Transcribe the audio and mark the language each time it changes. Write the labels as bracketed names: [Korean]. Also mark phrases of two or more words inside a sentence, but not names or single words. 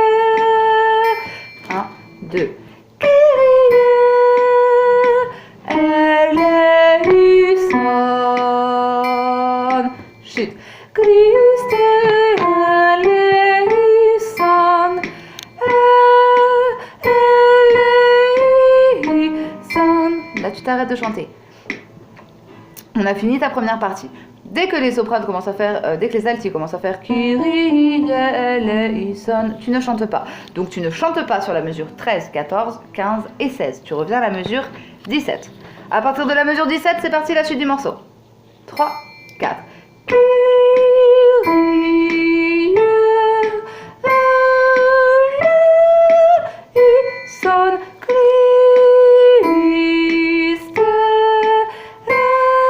[French] 1, 2. [Greek] Eleison. Chute. Christe eleison. Eleison. [French] Là, tu t'arrêtes de chanter. On a fini ta première partie. Dès que les sopranes commencent à faire, dès que les altis commencent à faire [Greek] Kyrie eleison, [French] tu ne chantes pas. Donc tu ne chantes pas sur la mesure 13, 14, 15 et 16. Tu reviens à la mesure 17. À partir de la mesure 17, c'est parti la suite du morceau. 3, 4. [Greek] Kyrie eleison, Christe eleison.